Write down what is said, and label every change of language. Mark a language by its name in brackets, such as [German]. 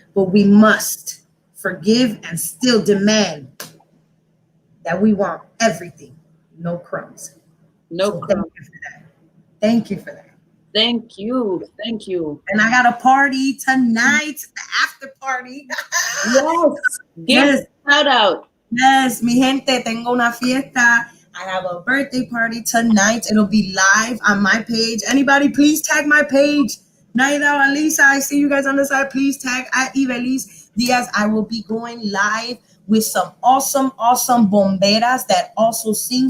[English] But we must forgive and still demand that we want everything, no crumbs. No crumbs. Thank you for that. Thank you. Thank you. And I got a party tonight, the after party. Yes. Give Yes. a shout out. [Spanish] Yes, mi gente, tengo una fiesta. [English] I have a birthday party tonight. It'll be live on my page. Anybody, please tag my page. Naida, Alisa, I see you guys on the side. Please tag at Ivelis Diaz. I will be going live with some awesome bomberas that also sing.